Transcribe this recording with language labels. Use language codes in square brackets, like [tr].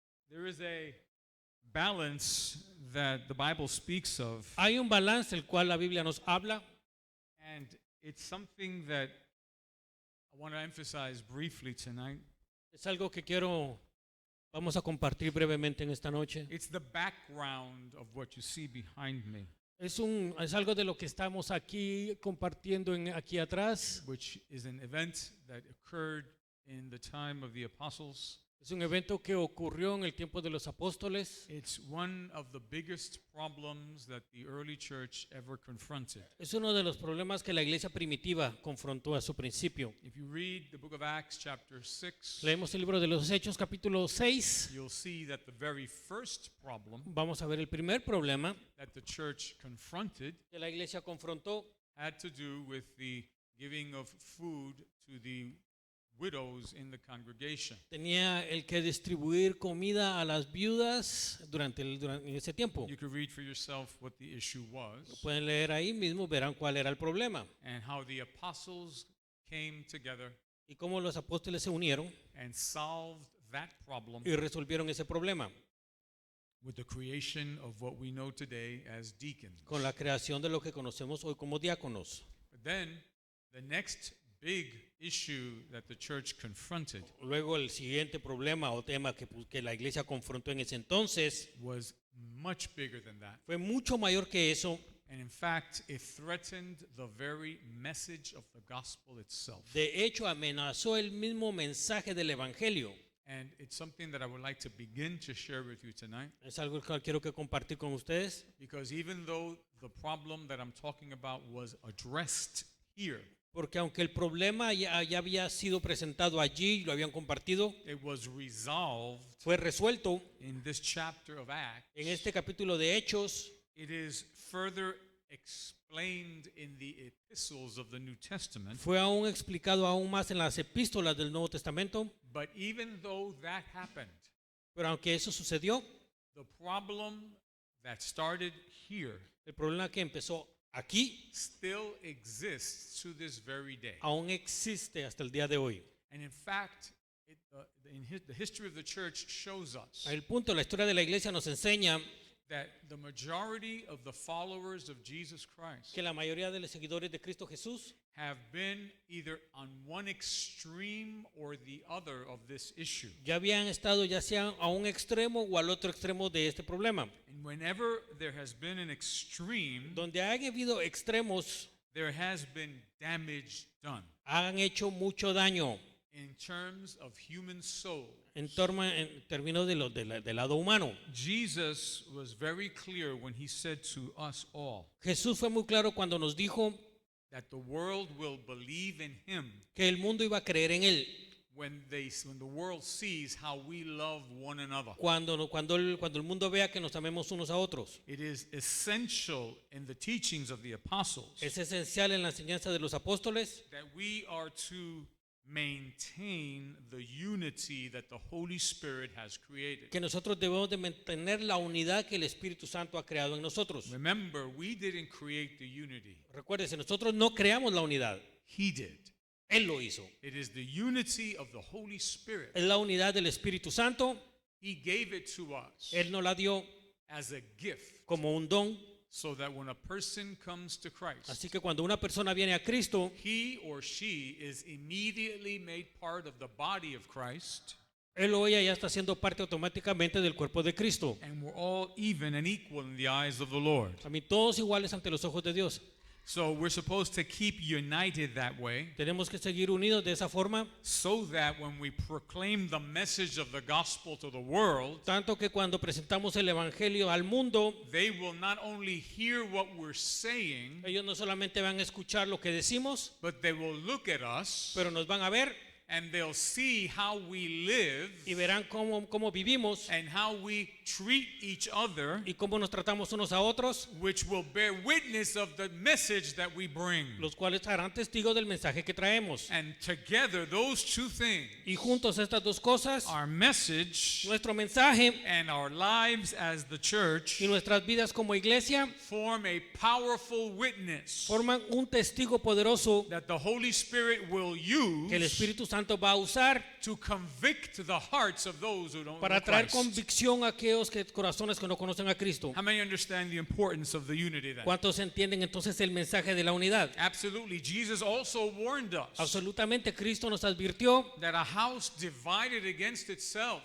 [en] There is a balance that the Bible speaks of, [es] Hay un balance el cual la Biblia nos habla [en] and it's something that I want to emphasize briefly tonight. [es] es algo que vamos a compartir brevemente en esta noche. [en] It's the background of what you see behind me, [es] Es algo de lo que estamos aquí compartiendo aquí atrás. [en] which is an event that occurred in the time of the apostles. [es] Es un evento que ocurrió en el tiempo de los apóstoles. [en] It's one of the biggest problems that the early church ever confronted. [es] Es uno de los problemas que la iglesia primitiva confrontó a su principio. [en] If you read the book of Acts chapter 6, [es] Leemos el libro de los Hechos capítulo 6. [en] you'll see that the very first problem [es] Vamos a ver el primer problema [en] that the church confronted [es] que la iglesia confrontó [en] had to do with the giving of food to the widows in the congregation. [es] tenía el que distribuir comida a las viudas en ese tiempo. [en] You could read for yourself what the issue was [es] Pueden leer ahí mismo, verán cuál era el problema [en] and how the apostles came together [es] y cómo los apóstoles se unieron [en] and solved that problem [es] y resolvieron ese problema [en] with the creation of what we know today as deacons. [es] con la creación de lo que conocemos hoy como diáconos. [en] But then the next big issue that the church confronted [es] Luego el siguiente problema o tema que la iglesia confrontó en ese entonces [en] was much bigger than that. [es] fue mucho mayor que eso. [en] And in fact, it threatened the very message of the gospel itself. [es] De hecho, amenazó el mismo mensaje del evangelio. [en] And it's something that I would like to begin to share with you tonight, [es] Es algo que quiero que compartir con ustedes. [en] because even though the problem that I'm talking about was addressed here, [es] Porque aunque el problema ya había sido presentado allí, lo habían compartido, [en] it was resolved [es] fue resuelto [en] in this chapter of Acts. [es] en este capítulo de Hechos. [en] It is further explained in the epistles of the New Testament. [es] Fue aún explicado aún más en las epístolas del Nuevo Testamento. [en] But even though that happened, [es] Pero aunque eso sucedió, [en] the problem that started here [es] el problema que empezó aquí [en] still exists to this very day. [es] aún existe hasta el día de hoy. [en] And in fact, the history of the church shows us [es] El punto, la historia de la iglesia nos enseña [en] that the majority of the followers of Jesus Christ [es] que la mayoría de los seguidores de Cristo Jesús [en] have been either on one extreme or the other of this issue. [es] ya habían estado ya sea a un extremo o al otro extremo de este problema. [en] And whenever there has been an extreme, [es] Donde han habido extremos, [en] there has been damage done [es] han hecho mucho daño [en] in terms of human soul. [es] en términos del lado humano. [en] Jesus was very clear when he said to us all [es] Jesús fue muy claro cuando nos dijo [en] that the world will believe in him [es] que el mundo iba a creer en él [en] when the world sees how we love one another. [es] cuando el mundo vea que nos amemos unos a otros. [en] It is essential in the teachings of the apostles [es] Es esencial en la enseñanza de los apóstoles [en] that we are to maintain the unity that the Holy Spirit has created. [es] que nosotros debemos de mantener la unidad que el Espíritu Santo ha creado en nosotros. [en] Remember, we didn't create the unity. [es] Recuérdese, nosotros no creamos la unidad, [en] He did. [es] Él lo hizo. [en] It is the unity of the Holy Spirit. [es] Es la unidad del Espíritu Santo. [en] He gave it to us [es] Él nos la dio [en] as a gift [es] como un don. [en] so that when a person comes to Christ, [es] Así que cuando una persona viene a Cristo, [en] he or she is immediately made part of the body of Christ, [es] él o ella ya está siendo parte automáticamente del cuerpo de Cristo. [en] and we're all even and equal in the eyes of the Lord. [es] A mí todos iguales ante los ojos de Dios. [en] So we're supposed to keep united that way, [es] Tenemos que seguir unidos de esa forma, [en] so that when we proclaim the message of the gospel to the world, [es] tanto que cuando presentamos el evangelio al mundo, [en] they will not only hear what we're saying, [es] ellos no solamente van a escuchar lo que decimos, [en] but they will look at us [es] pero nos van a ver [en] and they'll see how we live [es] y verán cómo vivimos [en] and how we treat each other, [es] y cómo nos tratamos unos a otros, [en] which will bear witness of the message that we bring. [es] los cuales harán testigos del mensaje que traemos. [en] And together, those two things, [es] Y juntos estas dos cosas, [en] our message [es] nuestro mensaje [en] and our lives as the church, [es] y nuestras vidas como iglesia, [en] form a powerful witness [es] forman un testigo poderoso [en] that the Holy Spirit will [es] que el [en] use [es] Espíritu Santo va a usar [en] to convict the hearts of those who don't know [es] para traer [en] Christ. [es] convicción a aquellos corazones que no conocen a Cristo. [en] How many understand the importance of the unity then? [es] ¿Cuántos entienden entonces el mensaje de la unidad? [en] Absolutely. Jesus also warned us [es] Absolutamente, Cristo nos advirtió [en] that a house divided against itself